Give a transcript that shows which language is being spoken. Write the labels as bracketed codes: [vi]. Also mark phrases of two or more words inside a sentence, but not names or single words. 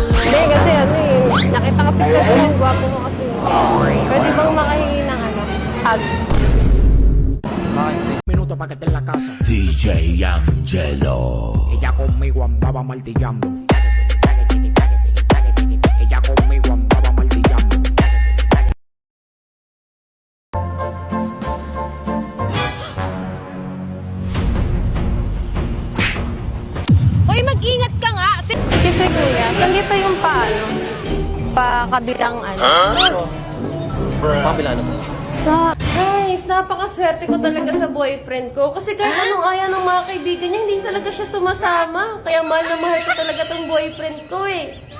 [tl] Hindi, kasi ano eh. Nakita kasi ko yung gwapo mo kasi. Pwede bang makahingi ng ano? Hug. [es] Minuto para que esté en la casa. DJ Angelo. Ella conmigo andaba martillando. Ella conmigo andaba martillando. [tl] Hoy, mag-ingat ka nga! Si Kuya, saan dito yung paano? Pa-kabilang ano? Pakabila na po. Guys, napakaswerte ko talaga sa boyfriend ko. Kasi kahit anong aya ng mga kaibigan niya, hindi talaga siya sumasama. Kaya mahal na mahal ko talaga tong boyfriend ko eh.